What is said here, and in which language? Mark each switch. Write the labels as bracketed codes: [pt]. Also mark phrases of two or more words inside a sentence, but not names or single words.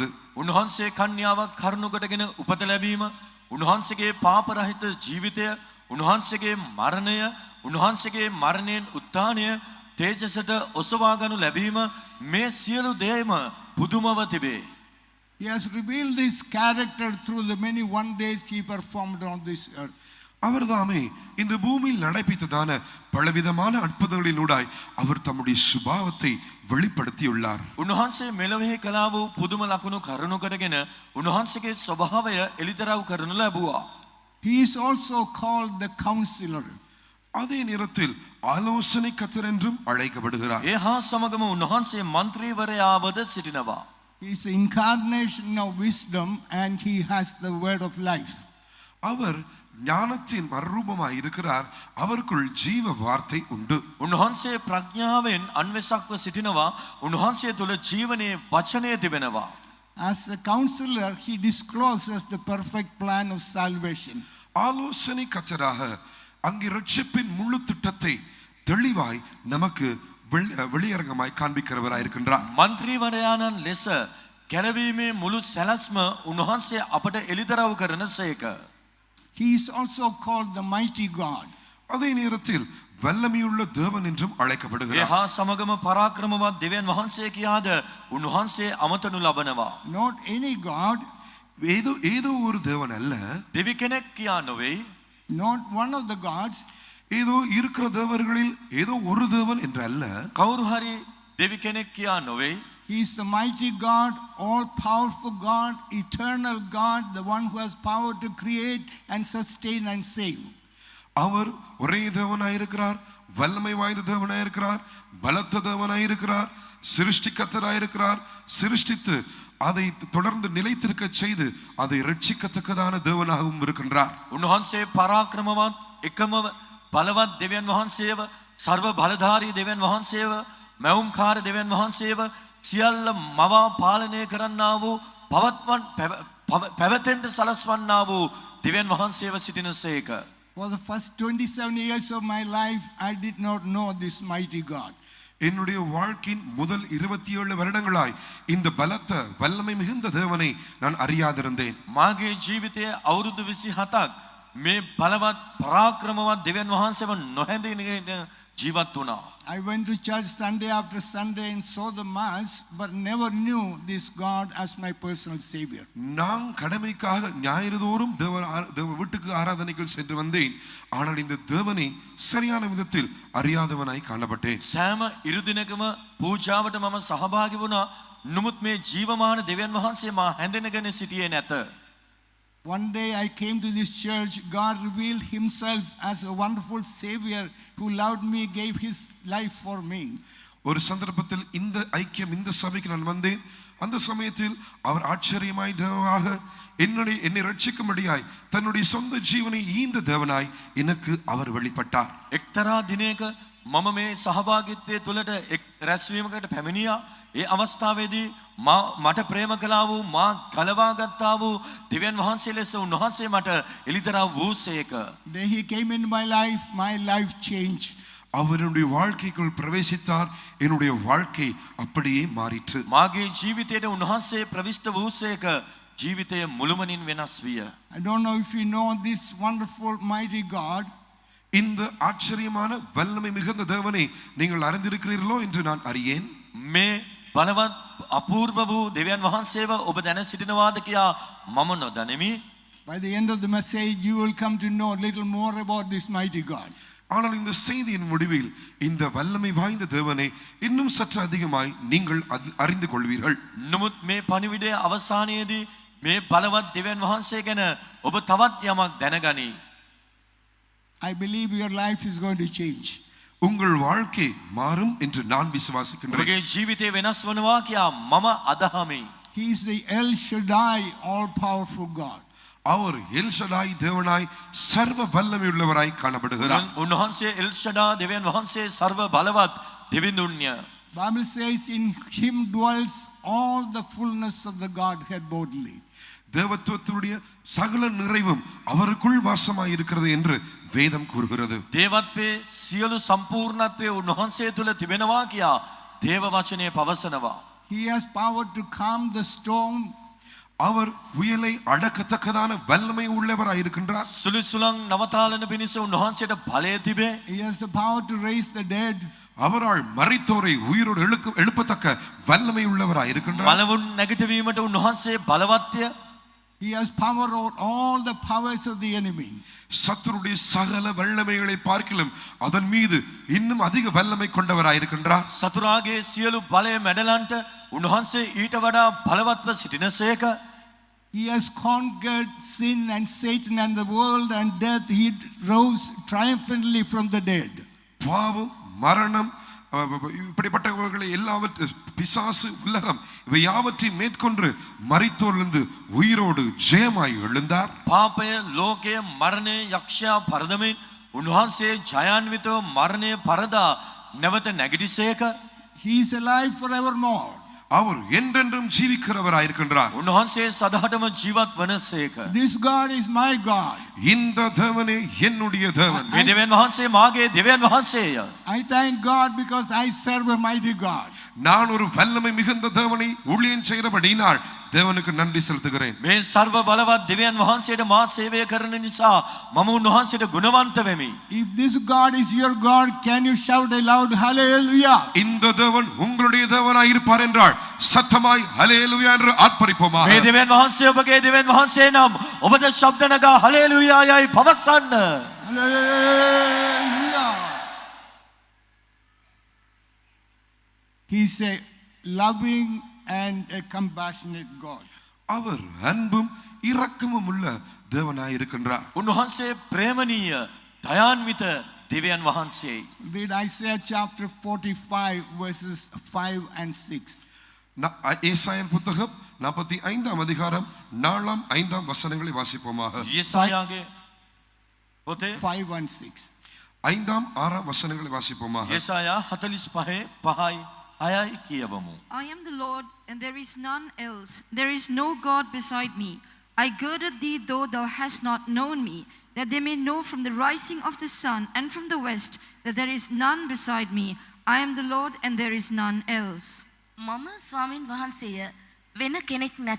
[si] උන්වහන්සේ කන්‍යාවක් කරුණු කොටගෙන උපත ලැබීම, උන්වහන්සේගේ පාප රහිත ජීවිතය, උන්වහන්සේගේ මරණය, උන්වහන්සේගේ මරණයෙන් උත්ථානය, තේජසට ඔසවා ගනු ලැබීම, මේ සියලු දේම පුදුමව තිබේ. [en] He has revealed his character through the many wonders he performed on this earth. [ta] அவர்தாமே இந்த பூமியில் நடைபெற்றதான பலவிதமான அற்புதங்களினூடாய் அவர் தம்முடைய சுபாவத்தை வெளிப்படுத்தியுள்ளார். [si] උන්වහන්සේ මෙලොවේ කළා වූ පුදුම ලකුණු කරුණු කරගෙන උන්වහන්සේගේ ස්වභාවය එලිදරව් කරනු ලැබුවා. [en] He is also called the counselor. [ta] அதே நேரத்தில் ஆலோசனை கர்த்தர் என்றும் அழைக்கப்படுகிறார். [si] ඒ හා සමගම උන්වහන්සේ മന്ത്രിවරයාවද සිටිනවා. [en] He is the incarnation of wisdom and he has the word of life. [ta] அவர் ஞானத்தின் மறுரூபமாய் இருக்கிறார். அவருக்குள் ஜீவ வார்த்தை உண்டு. [si] උන්වහන්සේ ප්‍රඥාවෙන් අන්වසක්ව සිටිනවා. උන්වහන්සේ තුළ ජීවනයේ වචනය තිබෙනවා. [en] As a counselor, he discloses the perfect plan of salvation. [ta] ஆலோசனை கர்த்தராக அங்கே ரட்சிப்பின் முழு திட்டத்தை தெளிவாய் நமக்கு வெளியரங்கமாய் காண்பிக்கிறவராய் இருக்கின்றார். [si] මන්ත්‍රීවරයාණන් ලෙස ගැලවීමේ මුළු සැලැස්ම උන්වහන්සේ අපට එලිදරව් කරන සේක. [en] He is also called the mighty God. [ta] அதே நேரத்தில் வல்லமையுள்ள தேவன் என்றும் [si] ඒ [ta] அழைக்கப்படுகிறார். [si] හා සමගම පරාක්‍රමවත් දෙවියන් වහන්සේ කියාද උන්වහන්සේ අමතනු ලබනවා. [en] Not any God, [ta] ஏதோ ஒரு தேவன் அல்ல, [si] දෙවි කෙනෙක් කියා නොවේ. [en] not one of the gods, [ta] ஏதோ இருக்கிற தேவர்களில் ஏதோ ஒரு தேவன் என்று அல்ல. [si] කවුරු හරි දෙවි කෙනෙක් කියා නොවේ. [en] He is the mighty God, all-powerful God, eternal God, the one who has power to create and sustain and save. [ta] அவர் ஒரே தேவனாயிருக்கிறார், வல்லமை வாய்ந்த தேவனாயிருக்கிறார், பலத்த தேவனாயிருக்கிறார், சிருஷ்டிக்கத்தராயிருக்கிறார், சிருஷ்டித்து அதை தொடர்ந்து நிலைத்திருக்க செய்து அதை ரட்சிக்கத்தக்கதான தேவனாகவும் இருக்கின்றார். [si] උන්වහන්සේ පරාක්‍රමවත් එකම බලවත් දෙවියන් වහන්සේව, සර්ව බලධාරී දෙවියන් වහන්සේව, මැවුම්කාර දෙවියන් වහන්සේව, සියල්ල මවා පාලනය කරන්නා වූ පැවැතෙන්ට සලස්වන්නා වූ දෙවියන් වහන්සේව සිටිනසේක. [en] For the first 27 years of my life, I did not know this mighty God. [ta] என்னுடைய வாழ்க்கையின் முதல் 27 வருடங்களாய் இந்த பலத்த வல்லமை மிகுந்த தேவனை நான் அறியாதிருந்தேன். [si] මාගේ ජීවිතයේ අවුරුදු 27ක් මේ බලවත් පරාක්‍රමවත් දෙවියන් වහන්සේව නොහැඳිනගෙන ජීවත් වුණා. [en] I went to church Sunday after Sunday and saw the mass, but never knew this God as my personal savior. [ta] நான் கடமைக்காக ஞாயிறுதோறும் தேவ வீட்டுக்கு ஆராதனைகள் சென்று வந்தேன். ஆனால் இந்த தேவனை சரியான விதத்தில் அறியாதவனாய் காணப்பட்டேன். [si] සෑම ඉරුදිනකම පූජාවට මම සහභාගී වුණා. නමුත් මේ ජීවමාන දෙවියන් වහන්සේ මා හැඳිනගෙන සිටියේ නැත. [en] One day I came to this church. God revealed himself as a wonderful savior who loved me, gave his life for me. [ta] ஒரு சந்தர்ப்பத்தில் இந்த ஐக்கியம் இந்த சபைக்கு நான் வந்தேன். அந்த சமயத்தில் அவர் ஆச்சரியமாய் தேவனாக என்னை ரட்சிக்கும்படியாய் தன்னுடைய சொந்த ஜீவனை ஈந்த தேவனாய் எனக்கு அவர் வெளிப்பட்டார். [si] එක්තරා දිනයක මම මේ සහභාගීත්වයේ තුලට රැස්වීමකට පැමිණියා. ඒ අවස්ථාවේදී මට ප්‍රේම කළා වූ මා ගලවා ගත්තා වූ දෙවියන් වහන්සේ ලෙස උන්වහන්සේ මට එළිදරව් වූසේක. [en] Day he came into my life changed. [ta] அவருடைய வாழ்க்கைக்குள் பிரவேசித்தார். என்னுடைய வாழ்க்கை அப்படியே மாறிற்று. [si] මාගේ ජීවිතයට උන්වහන්සේ ප්‍රවිෂ්ඨ වූසේක. ජීවිතය මුළුමනින් වෙනස් විය. [en] I don't know if you know this wonderful mighty God. [ta] இந்த ஆச்சரியமான வல்லமை மிகுந்த தேவனை நீங்கள் அறிந்திருக்கிறீர்களோ என்று நான் அறியேன். [si] මේ බලවත් අපූර්ව වූ දෙවියන් වහන්සේව ඔබ දැන සිටිනවාද කියා මම නොදනිමි. [en] By the end of the message, you will come to know a little more about this mighty God. [ta] ஆனால் இந்த செய்தியின் முடிவில் இந்த வல்லமை வாய்ந்த தேவனை இன்னும் சற்று அதிகமாய் நீங்கள் அறிந்து கொள்வீர்கள். [si] නමුත් මේ පණිවිඩයේ අවසානයේදී මේ බලවත් දෙවියන් වහන්සේ ගැන ඔබ තවත් යමක් දැනගනී. [en] I believe your life is going to change. [ta] உங்கள் வாழ்க்கை மாறும் என்று நான் விசுவாசிக்கின்றேன். [si] ඔබගේ ජීවිතය වෙනස් වනවා කියා මම අදහමි. [en] He is the El Shaddai, all-powerful God. [ta] அவர் எல் ஷடாய் தேவனாய் சர்வ வல்லமை உள்ளவராய் காணப்படுகிறார். [si] උන්වහන්සේ එල් ෂඩා දෙවියන් වහන්සේ සර්ව බලවත් දෙවිඳුන්ය. [en] Bible says in him dwells all the fullness of the Godhead bodily. [ta] தேவத்துவத்துடைய சகல நிறைவும் அவருக்குள் வாசமாய் இருக்கிறது என்று வேதம் கூறுகிறது. [si] දේවත්වයේ සියලු සම්පූර්ණත්වය උන්වහන්සේ තුල තිබෙනවා කියා දේව වචනය පවසනවා. [en] He has power to calm the storm. [ta] அவர் புயலை அடக்கத்தக்கதான வல்லமை உள்ளவராய் இருக்கின்றார். [si] සුළු සුළං නවතාලන පිණිස උන්වහන්සේට බලය තිබේ. [en] He has the power to raise the dead. [ta] அவரால் மரித்தோரை உயிரோடு எழுப்பத்தக்க வல்லமை உள்ளவராய் இருக்கின்றார். [si] මලවුන් නැගිටවීමට උන්වහන්සේ බලවත්ය. [en] He has power over all the powers of the enemy. [ta] சத்துருடைய சகல வல்லமைகளை பார்க்கிலும் அதன் மீது இன்னும் அதிக வல்லமை கொண்டவராய் இருக்கின்றார். [si] සතුරාගේ සියලු බලය මැඩලන්ට උන්වහන්සේ ඊට වඩා බලවත්ව සිටිනසේක. [en] He has conquered sin and Satan and the world and death. He rose triumphantly from the dead. [ta] பாவம், மரணம், இப்படிப்பட்டவர்களை எல்லாவற்றையும் பிசாசு, உலகம் இவை யாவற்றையும் மேற்கொண்டு மரித்தோரிலிருந்து உயிரோடு ஜெயமாய் எழுந்தார். [si] පාපය, ලෝකය, මරණය, යක්ෂයා පරදමින් උන්වහන්සේ ජයාන්විතව මරණය පරදා නැවත නැගිටිසේක. [en] He is alive forevermore. [ta] அவர் என்றென்றும் ஜீவிக்கிறவராய் இருக்கின்றார். [si] උන්වහන්සේ සදහටම ජීවත් වනසේක. [en] This God is my God. [ta] இந்த தேவனே என்னுடைய தேவன். [si] මේ දෙවියන් වහන්සේ මාගේ දෙවියන් වහන්සේය. [en] I thank God because I serve a mighty God. [ta] நான் ஒரு வல்லமை மிகுந்த தேவனை ஊழியம் செய்கிறபடியினால் தேவனுக்கு நன்றி செலுத்துகிறேன். [si] මේ සර්ව බලවත් දෙවියන් වහන්සේට මා සේවය කරන නිසා මම උන්වහන්සේට ගුණවන්ත වෙමි. [en] If this God is your God, can you shout a loud hallelujah? [ta] இந்த தேவன் உங்களுடைய தேவனாய் இருப்பார் என்றால் சத்தமாய் ஹல்லேலூயா என்று ஆர்ப்பரிப்போமாக. [si] මේ දෙවියන් වහන්සේ ඔබගේ දෙවියන් වහන්සේ නම් ඔබට ශබ්ද නගා හලෙලූයා යයි පවසන්න. [en] Hallelujah. He said, loving and a compassionate God. [ta] அவர் அன்பும் இரக்கமும் உள்ள தேவனாய் இருக்கின்றார். [si] උන්වහන්සේ ප්‍රේමණීය දයාන්විත දෙවියන් වහන්සේයි. [en] Read Isaiah chapter 45 verses 5 and 6. [ta] ஏசாயன் புத்தகம் 45ஆம் அதிகாரம் 4ஆம் 5ஆம் வசனங்களை வாசிப்போமாக. [si] යෙසායාගේ පොතේ [en] 5 and 6. [ta] 5ஆம் 6ஆம் வசனங்களை வாசிப்போமாக. [si] යෙසායා 45 5යි 6යි කියවමු. [en] I am the Lord, and there is none else. There is no God beside me. I girded thee, though thou hast not known me, that they may know from the rising of the sun and from the west that there is none beside me. I am the Lord, and there is none else. [si] මම ස්වාමින් වහන්සේය වෙන කෙනෙක් නැත.